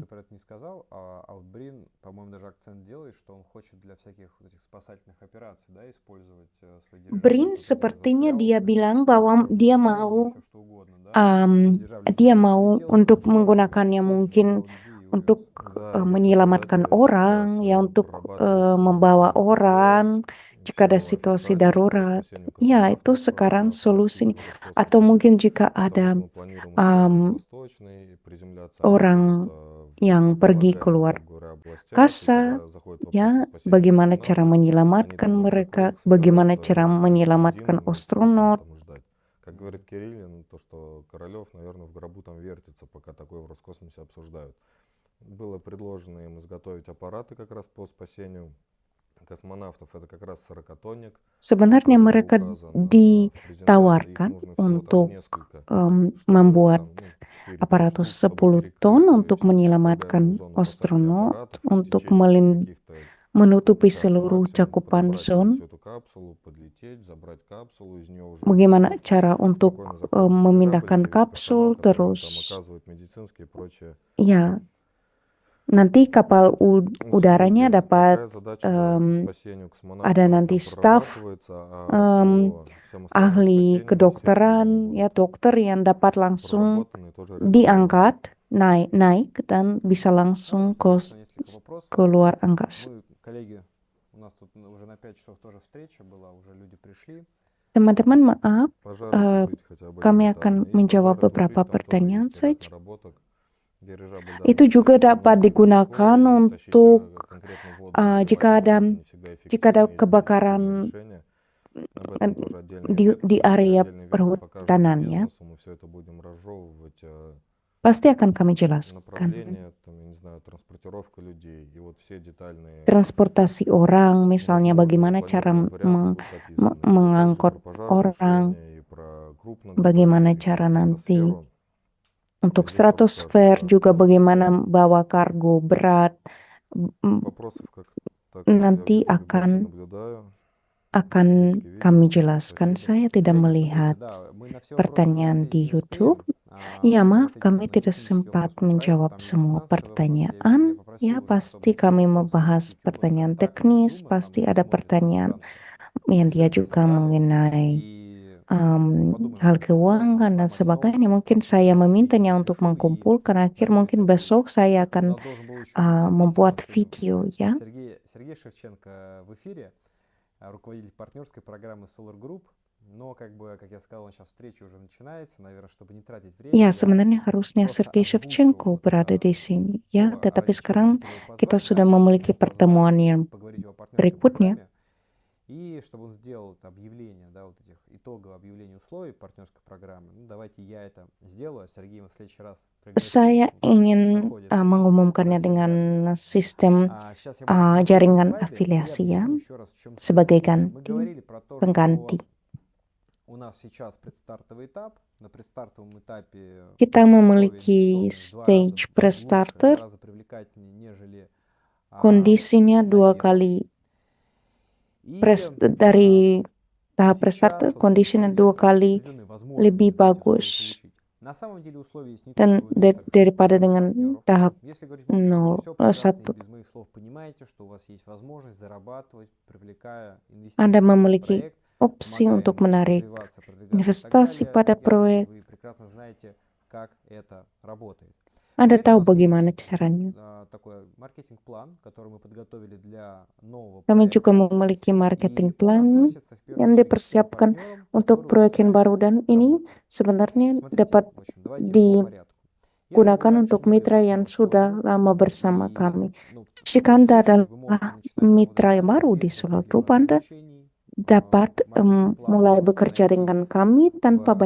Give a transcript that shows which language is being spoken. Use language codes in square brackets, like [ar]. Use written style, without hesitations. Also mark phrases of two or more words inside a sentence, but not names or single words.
[ru] ты про это не сказал, а вот Брин, по-моему, даже акцент делает, что он хочет для всяких вот этих спасательных операций, да, использовать свои дирижабли. Brin Кто-то где-то [id] sepertinya [ru] застрял, [id] dia [ru] то есть [id] bilang [ru] в [id] bahwa [ru] каком-то [id] dia [ru] течении, [id] mau [ru] всё что угодно, да. Дирижабль [id] dia [ru] взлетел, [id] mau [ru] взлетел, [id] untuk [ru] взлетел, [id] menggunakannya [ru] больше [id] mungkin [ru] никого людей и [id] untuk [ru] увез. Да, и это [id] menyelamatkan [ru] задача [id] orang, [ru] сейчас [id] ya untuk [ru] прорабатывается [id] membawa [ru] в [id] orang jika ada [ru] всему [id] situasi [ru] официально по [id] darurat. [ru] спасению [id] Ya, itu [ru] космонавтов, [id] sekarang [ru] по [id] solusinya. [ru] всему [id] Atau [ru] Роскосмосе. [id] mungkin jika [ru] Потому [id] ada [ru] что мы планируем использовать восточный, приземляться они [id] orang [ru] будут [id] yang [ru] в [id] pergi keluar [ru] предполагаемых, грубо говоря, областях, и [id] kasa, [ru] когда заходит вопрос [id] ya, [ru] о спасении [id] bagaimana cara [ru] космонавтов, они [id] menyelamatkan [ru] там [id] mereka, [ru] наверху [id] bagaimana [ru] собираются [id] cara menyelamatkan [ru] невредимыми, [id] astronot. [ru] там ждать. Как говорит Кириллин, то, что Королев, наверное, в гробу там вертится, пока такое в Роскосмосе обсуждают. Было предложено им изготовить аппараты как раз по спасению космонавтов. Это как раз 40-тонник, [id] Sebenarnya [ru] который [id] mereka [ru] указан в презентации. Их [id] ditawarkan [ru] нужно всего там [id] untuk [ru] несколько, [id] membuat [ru] там, 4-5 [id] aparatus [ru] штук, чтобы [id] 10 ton [ru] перекрыть [id] untuk [ru] чуть-чуть [id] menyelamatkan [ru] обтекаемую зону посадки [id] astronot, [ru] аппаратов и в [id] untuk [ru] течение каких-то [id] menutupi [ru] часа [id] seluruh [ru] максимум [id] cakupan [ru] пробраться [id] zone. [ru] всю эту капсулу, подлететь, забрать капсулу, из нее уже [id] Bagaimana cara untuk [ru] спокойно заходит в дирижабль, [id] memindahkan [ru] появится [id] kapsul, [ru] персонал, который им там [id] terus [ru] оказывает медицинские и прочие [id] ya nanti kapal udaranya [ru] услуги. [id] dapat [ru] Такая задача, да, по спасению [id] ada [ru] космонавтов [id] nanti [ru] там [id] staf [ru] прорабатывается, а по всем остальным [id] ahli [ru] спасениям, естественно, [id] kedokteran, [ru] они [id] ya [ru] будут [id] dokter yang dapat langsung [ru] проработаны и тоже реализованы. [id] diangkat, naik dan bisa langsung [ru] Ну, что, интересно, несколько вопросов. [id] keluar angkasa. [ru] Мы, коллеги, у нас тут уже на 5 часов тоже встреча была, уже люди пришли. [id] Teman-teman, maaf, [ru] Пожары тушить хотя бы [id] kami [ru] элементарно. [id] akan [ru] И [id] menjawab [ru] пожары [id] beberapa [ru] тушить, там тоже [id] pertanyaan [ru] есть ряд [id] saja. [ru] наработок. Дирижабль, да, [id] Itu juga [ru] немного [id] dapat [ru] далеко, [id] digunakan [ru] и тащить [id] untuk [ru] конкретно воду или [id] jika [ru] воду [id] ada [ru] это не всегда [id] jika ada [ru] эффективное и [id] kebakaran [ru] решение. Об этом тоже отдельный [id] di [ru] ветка, [id] area [ru] отдельный ветка по каждому [id] perhutanan ya, [ru] бизнесу. Мы все это будем разжевывать. [id] pasti akan kami jelaskan. [ru] Направление, там, я не знаю, транспортировка людей и вот все детальные [id] Transportasi orang, misalnya bagaimana [ru] возможные [id] cara [ru] планируемые варианты будут описаны. И опять же [id] mengangkут [ru] про [id] orang, [ru] пожаротушение и про [id] bagaimana [ru] крупногабаритный [id] cara nanti [ru] стратосферу. [id] untuk [ru] Здесь вот [id] stratosfer, [ru] скажем, да. [id] juga bagaimana bawa kargo berat. [ru] Вопросов как так я [id] Nanti [ru] вижу, ребят, не [id] akan [ru] наблюдаю. [id] kami jelaskan. [ru] Спасибо. [id] Saya tidak [ru] Коллеги, [id] melihat [ru] смотрите, да, мы на все вопросы [id] pertanyaan [ru] ответить [id] di [ru] не [id] YouTube. [ru] успеем. [id] Ya, [ru] Мы [id] maaf, [ru] ответим [id] kami [ru] на [id] tidak [ru] технический [id] sempat [ru] вопрос по проекту, [id] menjawab [ru] там есть [id] semua [ru] финансовый вопрос. Я [id] pertanyaan. [ru] попросил [id] Ya, [ru] уже, [id] pasti [ru] чтобы [id] kami [ru] все вопросы [id] membahas [ru] с YouTube, с [id] pertanyaan [ru] контактами, с [id] teknis, [ru] Zoom, там [id] pasti [ru] люди [id] ada [ru] смотрят [id] pertanyaan [ru] иностранцы. [id] yang [ru] Мы [id] dia [ru] все это [id] juga [ru] собрали [id] mengenai [ru] и [id] hal [ru] подумаем, что это сделать, [id] keuangan dan [ru] формате [id] sebagainya. [ru] новых [id] Mungkin [ru] вопросов. [id] saya [ru] Я [id] memintanya [ru] видео [id] untuk [ru] запишу, и [id] mengkumpulkan. Akhir [ru] дальше [id] mungkin [ru] как-то [id] besok saya [ru] у [id] akan [ru] нас должен был еще быть [id] membuat [ru] записан [id] video ya. [ru] Сергей Шевченко в эфире, руководитель партнерской программы Solar Group. Но, как бы, как я сказал, сейчас встреча уже начинается, наверное, чтобы не тратить время. [id] Ya, [ru] Я [id] sebenarnya harusnya [ru] просто [id] Sergei [ru] озвучу [id] Shevchenko berada di sini ya, [ru] то, [id] tetapi [ru] ради чего [id] sekarang [ru] мы хотели его [id] kita [ru] позвать, [id] sudah [ru] да, [id] memiliki [ru] позвать [id] pertemuan yang [ru] поговорить о партнерской [id] berikutnya. [ru] программе. И чтобы он сделал это объявление, да, вот этих итоговое объявление условий партнерской программы. Ну, давайте я это сделаю, а Сергей мы в следующий раз пригласим. [id] Saya ingin [ru] Находится [id] mengumumkannya [ru] на [id] dengan [ru] связи. [id] sistem [ru] Сейчас я буду демонстрировать [id] jaringan [ru] слайды и [id] afiliasi ya, [ru] объясню еще раз, в чем суть. [id] sebagai [ru] Мы [id] ganti [ru] говорили про то, [id] pengganti. [ru] что у нас сейчас предстартовый этап. На предстартовом этапе [id] Kita [ru] условия [id] memiliki [ru] инвестиционные в 2 раза [en] stage pre-starter, [ru] лучше, в 2 раза привлекательнее, нежели [id] kondisinya dua [ru] на [id] kali [ru] первом. [id] dari tahap [ru] Сейчас [id] pre-starter, [ru] вот у [id] kondisinya dua [ru] инвесторов [id] kali [ru] определенные [id] lebih [ru] возможности эти условия [id] bagus [ru] получить. На самом деле условия есть не [id] dan [ru] только у инвесторов, [id] daripada [ru] но и у [id] dengan [ru] партнеров. [id] tahap [ru] Если говорить в общем, вы все прекрасно и [id] 1. [ru] без моих слов понимаете, что у вас есть возможность зарабатывать, привлекая [id] Anda [ru] инвестиции в [id] memiliki [ru] проект, [id] opsi [ru] помогая [id] untuk [ru] ему [id] menarik [ru] развиваться, продвигаться и так [id] investasi [ru] далее. [id] pada [ru] Я думаю, [id] proyek. [ru] вы прекрасно знаете, как это работает. [id] Anda [ru] Для этого [id] tahu [ru] у нас [id] bagaimana [ru] есть [id] caranya. [ru] такой маркетинг-план, который мы подготовили для нового [id] Kami juga [ru] проекта. [id] memiliki marketing [ru] И он [id] plan [ru] относится в первую [id] yang [ru] очередь к тем [id] dipersiapkan [ru] партнерам, [id] untuk [ru] которые [id] proyek yang [ru] уже с [id] baru, [ru] нами [id] dan ini [ru] работают. [id] sebenarnya [ru] Смотрите, [id] dapat [ru] в общем, давайте по порядку. Если вы [id] digunakan [ru] раньше [id] untuk [ru] были [id] mitra yang [ru] партнером [id] sudah [ru] Solver, [id] lama bersama [ru] и [id] kami. [ru] в [id] Jika [ru] таком [id] Anda [ru] случае вы [id] adalah [ru] можете начинать работать [id] mitra [ru] с [id] yang [ru] нами [id] baru di [ru] без [id] Solar [ru] каких-либо [id] Group, Anda [ru] ограничений. [id] dapat [ru] Маркетинг-план [id] mulai [ru] вы можете [id] bekerja [ru] найти [id] dengan kami tanpa [ru] в разделе